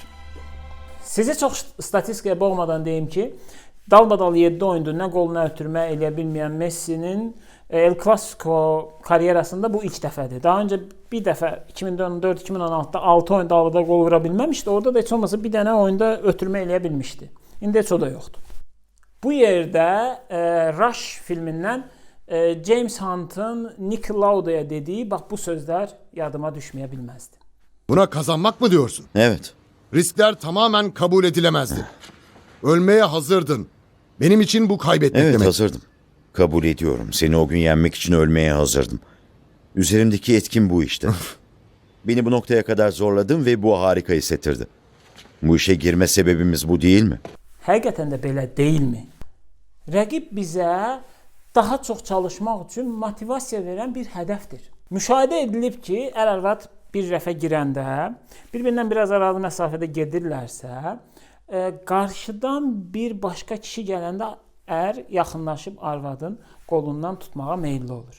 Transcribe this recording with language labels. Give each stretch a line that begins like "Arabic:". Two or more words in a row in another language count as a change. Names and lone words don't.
Azerbaijani: Sizə çox statistikaya boğmadan deyim ki, dalbadal 7 oyundur nə qol nə ötürmə eləyə bilməyən Messinin El Clasico karyerasında bu ilk dəfədir. Daha öncə bir dəfə 2014-2016-da 6 oyunda dalbadal qol vura bilməmişdi. Orada da heç olmasa bir dənə oyunda ötürmə eləyə bilmişdi. İndi heç o da yoxdur. Bu yerdə Rush filmindən James Hunt'ın Nick Lauda'ya dediği
Turkish: bak bu sözler yadıma düşmeye bilmezdi. Buna kazanmak mı diyorsun? Evet. Riskler tamamen kabul edilemezdi. Ölmeye hazırdın. Benim için bu kaybetmek Evet, demek. hazırdım. Kabul ediyorum. Seni o gün yenmek için ölmeye hazırdım. Üzerimdeki etkin bu işte. Beni bu noktaya kadar zorladın ve bu harika hissettirdi. Bu işe girme sebebimiz bu değil mi?
Azerbaijani: Həqiqətən də belə deyilmi? Rəqib bizə daha çox çalışmaq üçün motivasiya verən bir hədəfdir. Müşahidə edilib ki, ər-arvad bir rəfə girəndə, bir-birindən biraz aralı məsafədə gedirlərsə, qarşıdan bir başqa kişi gələndə ər yaxınlaşıb arvadın qolundan tutmağa meyilli olur.